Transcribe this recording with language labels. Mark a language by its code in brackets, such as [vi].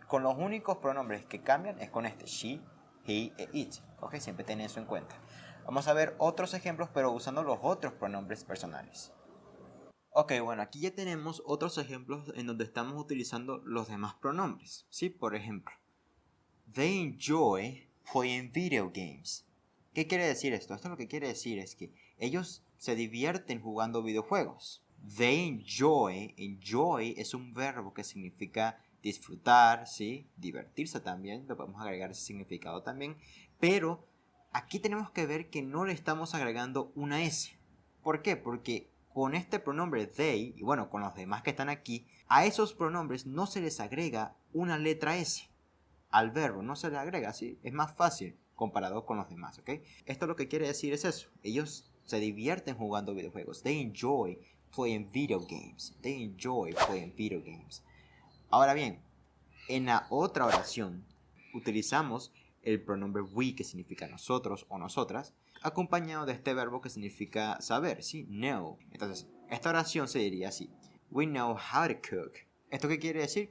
[es] Con los únicos pronombres que cambian es con she, he e it. ¿Ok? Siempre ten eso en cuenta. Vamos a ver otros ejemplos, pero usando los otros pronombres personales. Ok, bueno, aquí ya tenemos otros ejemplos en donde estamos utilizando los demás pronombres, ¿sí? Por ejemplo, [en] they enjoy playing video games. [es] ¿Qué quiere decir esto? Esto lo que quiere decir es que ellos se divierten jugando videojuegos. [en] They enjoy. [es] Enjoy es un verbo que significa disfrutar, ¿sí? Divertirse también. Le podemos agregar ese significado también. Pero aquí tenemos que ver que no le estamos agregando una S. ¿Por qué? Porque con este pronombre they, y bueno, con los demás que están aquí, a esos pronombres no se les agrega una letra S. Al verbo no se le agrega, ¿sí? Es más fácil comparado con los demás, ¿ok? Esto lo que quiere decir es eso. Ellos se divierten jugando videojuegos. [en] They enjoy playing video games. They enjoy playing video games. [es] Ahora bien, en la otra oración utilizamos el pronombre we, que significa nosotros o nosotras, acompañado de este verbo que significa saber, ¿sí? Know. Entonces, esta oración se diría así. [en] We know how to cook. [es] ¿Esto qué quiere decir?